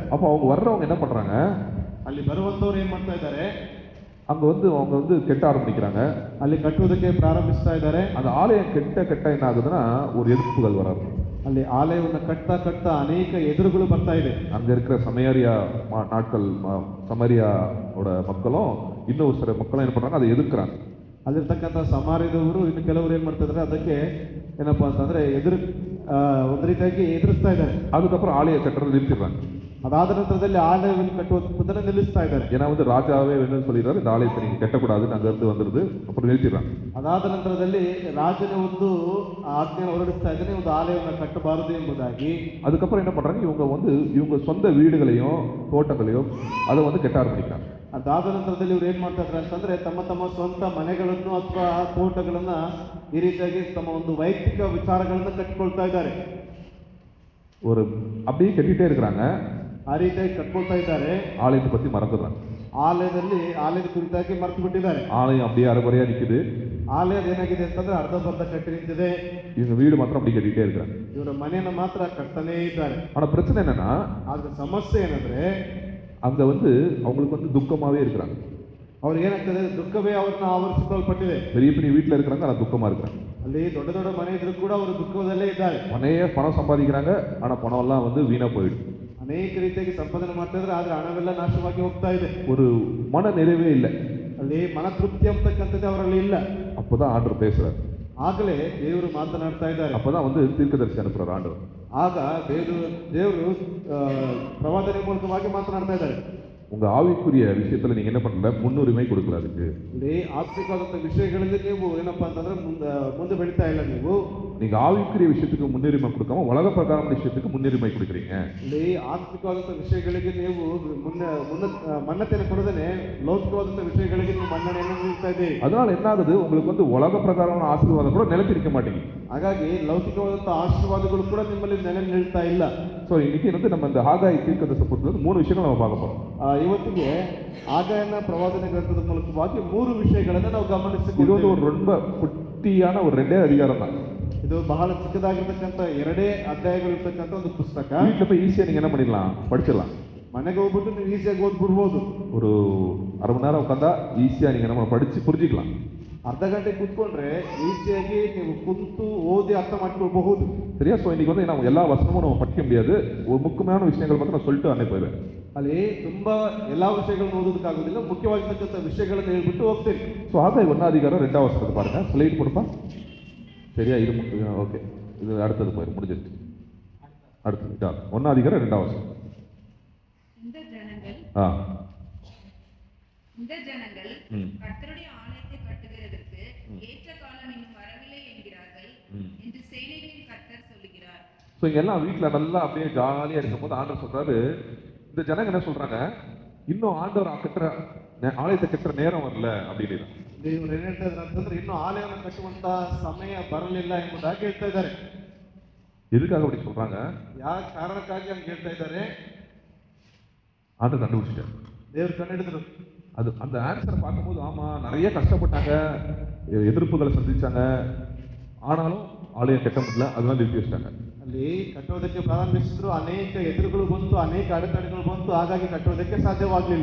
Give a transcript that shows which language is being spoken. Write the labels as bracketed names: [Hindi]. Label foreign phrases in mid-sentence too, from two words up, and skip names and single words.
[Tamil] அப்போ அவங்க வர்றவங்க என்ன பண்றாங்க, [Kannada] ಅಲ್ಲಿ ಬರುವಂತವ್ರು ಏನ್ ಮಾಡ್ತಾ ಇದ್ದಾರೆ, [Tamil] அங்க வந்து அவங்க வந்து கெட்ட ஆரம்பிக்கிறாங்க. [Kannada] ಅಲ್ಲಿ ಕಟ್ಟುವುದಕ್ಕೆ ಪ್ರಾರಂಭಿಸ್ತಾ ಇದ್ದಾರೆ. [Tamil] அந்த ஆலயம் கெட்ட என்ன ஆகுதுன்னா ஒரு எதிர்ப்புகள் வராது. [Kannada] ಅಲ್ಲಿ ಆಲಯವನ್ನು ಕಟ್ತಾ ಅನೇಕ ಎದುರುಗಳು ಬರ್ತಾ ಇದೆ. [Tamil] அங்க இருக்கிற சமரியாவோட மக்களும் இன்னும் சில மக்களும் என்ன பண்றாங்க, அதை எதிர்க்கிறாங்க. [Kannada] ಅಲ್ಲಿರ್ತಕ್ಕಂಥ ಸಮಾರ್ಯದವರು ಇನ್ನು ಕೆಲವರು ಏನ್ ಮಾಡ್ತಾ ಇದ್ದಾರೆ, ಅದಕ್ಕೆ ಏನಪ್ಪಾ ಅಂತಂದ್ರೆ ಒಂದು ರೀತಿಯಾಗಿ ಎದುರಿಸ್ತಾ ಇದ್ದಾರೆ. [Tamil] அதுக்கப்புறம் ஆலய கட்டுறதை நிறுத்திடுறாங்க. [Kannada] ಅದಾದ ನಂತರದಲ್ಲಿ ಆಲಯವನ್ನು ಕಟ್ಟುವುದನ್ನು ನಿಲ್ಲಿಸ್ತಾ ಇದ್ದಾರೆ. [Tamil] ஏன்னா வந்து ராஜாவே வேணும்னு சொல்லிடுறாரு, இந்த ஆலயத்தை நீங்க கட்டக்கூடாதுன்னு அங்க இருந்து வந்துருது. அப்புறம் நிறுத்திடுறாங்க. [Kannada] ಅದಾದ ನಂತರದಲ್ಲಿ ರಾಜನ ಒಂದು ಆಜ್ಞೆಯನ್ನು ಹೊರಡಿಸ್ತಾ ಇದ್ದಾನೆ, ಒಂದು ಆಲಯವನ್ನು ಕಟ್ಟಬಾರದು ಎಂಬುದಾಗಿ. [Tamil] அதுக்கப்புறம் என்ன பண்றாங்க, இவங்க சொந்த வீடுகளையும் தோட்டங்களையும் அதை வந்து கெட்ட ஆரம்பிக்கிறாங்க. [Kannada] ಅದಾದ ನಂತರದಲ್ಲಿ ಇವ್ರು ಏನ್ ಮಾಡ್ತಾ ಇದ್ದಾರೆ ಅಂತಂದ್ರೆ ತಮ್ಮ ಸ್ವಂತ ಮನೆಗಳನ್ನು ಅಥವಾ ತೋಟಗಳನ್ನ ಈ ರೀತಿಯಾಗಿ ತಮ್ಮ ಒಂದು ವೈಯಕ್ತಿಕ ವಿಚಾರಗಳನ್ನ ಕಟ್ಟಿಕೊಳ್ತಾ ಇದ್ದಾರೆ. [Tamil] ஒரு அப்படியே கட்டிட்டே இருக்கிறாங்க, [Kannada] ಆ ರೀತಿಯಾಗಿ ಕಟ್ಕೊಳ್ತಾ ಇದ್ದಾರೆ. [Tamil] ஆலயத்தை பத்தி மறந்துடுறாங்க. [Kannada] ಆಲಯದ ಕುರಿತಾಗಿ ಮರೆತು ಬಿಟ್ಟಿದ್ದಾರೆ. [Tamil] ஆலயம் அப்படியே அரைகுறையா நிக்குது. [Kannada] ಆಲಯದ ಏನಾಗಿದೆ ಅಂತಂದ್ರೆ ಅರ್ಧಬರ್ಧ ಕಟ್ಟಿ ನಿಂತಿದೆ. [Tamil] இவங்க வீடு மாத்திரம் அப்படி கட்டிட்டே இருக்கிறாங்க. [Kannada] ಇವರ ಮನೆಯನ್ನು ಮಾತ್ರ ಕಟ್ತಾನೇ ಇದ್ದಾರೆ. [Tamil] ஆனா பிரச்சனை என்னன்னா, [Kannada] ಆದ್ರೆ ಸಮಸ್ಯೆ ಏನಂದ್ರೆ [Tamil] அங்க அவங்களுக்கு துக்கமாவே இருக்கிறாங்க. [Kannada] ಅವ್ರಿಗೆ ಏನಾಗ್ತದೆ, ದುಃಖವೇ ಅವ್ರನ್ನ ಆವರಿಸಿಕೊಳ್ಳಲ್ಪಟ್ಟಿದೆ. [Tamil] பெரிய பெரிய வீட்டுல இருக்கிறாங்க, ஆனா துக்கமா இருக்கிறாங்க. [Kannada] ಅಲ್ಲಿ ದೊಡ್ಡ ದೊಡ್ಡ ಮನೆ ಇದ್ರು ಕೂಡ ಅವರು ದುಃಖದಲ್ಲೇ ಇದ್ದಾರೆ. [Tamil] நிறைய பணம் சம்பாதிக்கிறாங்க, ஆனா பணம் எல்லாம் வீணா போயிடும். [Kannada] ಅನೇಕ ರೀತಿಯಾಗಿ ಸಂಪಾದನೆ ಮಾಡ್ತಾ ಇದ್ರೆ ಆದ್ರೆ ಹಣವೆಲ್ಲ ನಾಶವಾಗಿ ಹೋಗ್ತಾ ಇದೆ. [Tamil] ஒரு மன நிறைவே இல்லை. [Kannada] ಅಲ್ಲಿ ಮನ ತೃಪ್ತಿ ಅಂತಕ್ಕಂಥದ್ದು ಅವರಲ್ಲಿ ಇಲ್ಲ. [Tamil] அப்பதான் ஆண்டவர் பேசுறாரு. [Kannada] ಆಗಲೇ ದೇವರು ಮಾತನಾಡ್ತಾ ಇದ್ದಾರೆ. [Tamil] அப்பதான் தீர்க்கதரிசி அனுப்புறாரு ஆண்டவர். [Kannada] ಆಗ ದೇವರು ಪ್ರವಾದನೆ ಮೂಲಕವಾಗಿ ಮಾತನಾಡ್ತಾ ಇದ್ದಾರೆ. [Tamil] உங்க ஆவிக்குரிய விஷயத்துல நீங்க என்ன பண்ணல, முன்னுரிமை கொடுக்கல. அதுக்கு [Kannada] ಇಲ್ಲಿ ಆತ್ಮಿಕವಾದಂಥ ವಿಷಯಗಳಲ್ಲಿ ನೀವು ಏನಪ್ಪಾ ಅಂತಂದ್ರೆ ಮುಂದೆ ಬೆಳೀತಾ ಇಲ್ಲ. [Tamil] நீங்க ஆவிக்குரிய விஷயத்துக்கு முன்னுரிமை கொடுக்காம உலக பிரகாரம் விஷயத்துக்கு முன்னுரிமை கொடுக்குறீங்க. [Kannada] ಇಲ್ಲಿ ಆತ್ಮಿಕವಾದಂಥ ವಿಷಯಗಳಿಗೆ ನೀವು ಮನ್ನತೆಯನ್ನು ಕೊಡದೇನೆ ಲೌಕಿಕವಾದಂಥ ವಿಷಯಗಳಿಗೆ ನೀವು ಮನ್ನಣೆಯನ್ನು ನೀಡ್ತಾ ಇದ್ದೀರಿ. [Tamil] அதனால என்ன ஆகுது, உங்களுக்கு உலக பிரகாரமான ஆசீர்வாதம் கூட நிலைத்திருக்க மாட்டேங்குது. [Kannada] ಹಾಗಾಗಿ ಲೌಕಿಕವಾದಂಥ ಆಶೀರ್ವಾದಗಳು ಕೂಡ ನಿಮ್ಮಲ್ಲಿ ನೆಲೆ ನಿಲ್ತಾ ಇಲ್ಲ. [Tamil] ஸோ இன்னைக்கு நம்ம இந்த ஆகாய் தீர்க்கதரிசி பொறுத்தவரை 3 விஷயங்கள் நம்ம பார்க்க போறோம். [Kannada] ಇವತ್ತಿಗೆ ಆಗಾಯನ ಪ್ರವಾದನೆ ಗ್ರಂಥದ ಮೂಲಕವಾಗಿ 3 ವಿಷಯಗಳನ್ನು ನಾವು [Tamil] இது [Kannada] ಗಮನಿಸಿಕೊಳ್ಳೋದು. [Tamil] ஒரு ரொம்ப குட்டியான ஒரு 2 அதிகாரம் தான். [Kannada] ಇದು ಬಹಳ ಚಿಕ್ಕದಾಗಿರ್ತಕ್ಕಂಥ 2 ಅಧ್ಯಾಯಗಳಿರ್ತಕ್ಕಂಥ ಒಂದು ಪುಸ್ತಕ. [Tamil] வீட்டில் போய் ஈஸியாக நீங்கள் என்ன பண்ணிடலாம், படிச்சிடலாம். [Kannada] ಮನೆಗೆ ಹೋಗ್ಬಿಟ್ಟು ನೀವು ಈಸಿಯಾಗಿ ಓದ್ಬಿಡ್ಬೋದು. [Tamil] ஒரு அரை மணி நேரம் உட்காந்தா ஈஸியாக நீங்கள் நம்ம படித்து புரிஞ்சிக்கலாம். [Kannada] ಅರ್ಧ ಗಂಟೆ ಕೂತ್ಕೊಂಡ್ರೆ ಈಸಿಯಾಗಿ ನೀವು ಕುಂತು ಓದಿ ಅರ್ಥ ಮಾಡ್ಕೊಳ್ಬಹುದು. [Tamil] சரியா? ஸோ இன்னைக்கு நம்ம எல்லா வசனமும் நம்ம படிக்க முடியாது. ஒரு முக்கியமான விஷயங்கள் மட்டும் நான் சொல்லிட்டு அனுப்பிடுவேன். ಅಲ್ಲಿ ತುಂಬಾ ಎಲ್ಲಾ ವಿಷಯಗಳನ್ನು ಓದೋದಕ್ಕಾಗೋದಿಲ್ಲ, ಮುಖ್ಯವಾಗಿರ್ತಕ್ಕಂಥ ವಿಷಯಗಳನ್ನು ಹೇಳ್ಬಿಟ್ಟು ಹೋಗ್ತೀರಿ. ஸோ ஆகாய் 1 அதிகாரம் 2 வசனத்தை பாருங்க. ஸ்லைட் கொடுப்பா. சரியா? இது ஓகே, இது அடுத்தது போயிடும், முடிஞ்சிருச்சு. அடுத்தது 1 அதிகாரம் 2 வசனம். இந்த ஜனங்கள் கர்த்தருடைய ஆலயத்தை கட்டுகிறதற்கு ஏற்ற காலம் இன்னும் வரவில்லை என்கிறார்கள் என்று சேனைகளின் கர்த்தர் சொல்லுகிறார். ஸோ இங்க எல்லாம் வீட்டில் நல்லா அப்படியே ஜாலியாக இருக்கும்போது ஆண்டவர் சொல்றாரு, இந்த ஜனங்க என்ன சொல்றாங்க, இன்னும் ஆண்டவர் ஆலயத்தை கட்டுற நேரம் வரல அப்படின்னு. [Kannada] ದೇವರು ಏನ್ ಹೇಳ್ತಾ ಇದ್ದಾರೆ ಅಂತಂದ್ರೆ ಇನ್ನೂ ಆಲಯವನ್ನು ಕಟ್ಟುವಂತ ಸಮಯ ಬರಲಿಲ್ಲ ಎಂಬುದಾಗಿ ಹೇಳ್ತಾ ಇದ್ದಾರೆ. [Tamil] எதுக்காக அப்படி சொல்றாங்க? [Kannada] ಯಾವ ಕಾರಣಕ್ಕಾಗಿ ಹಂಗೆ ಹೇಳ್ತಾ ಇದ್ದಾರೆ? [Tamil] ஆண்டவர் கண்டுபிடிச்சிட்டார். [Kannada] ದೇವರು ಕಂಡುಹಿಡಿದ್ರು. [Tamil] அது அந்த ஆன்சரை பார்க்கும்போது ஆமா, நிறைய கஷ்டப்பட்டாங்க, எதிர்ப்புகளை சந்திச்சாங்க, ஆனாலும் ஆலயம் கட்ட முடியல, அதெல்லாம் நிறுத்தி வச்சிட்டாங்க. [Kannada] ಅಲ್ಲಿ ಕಟ್ಟೋದಕ್ಕೆ ಪ್ರಾರಂಭಿಸಿದ್ರು, ಅನೇಕ ಎದುರುಗಳು ಬಂತು, ಅನೇಕ ಅಡೆತಡೆಗಳು ಬಂತು, ಹಾಗಾಗಿ ಕಟ್ಟೋದಕ್ಕೆ ಸಾಧ್ಯವಾಗಲಿಲ್ಲ.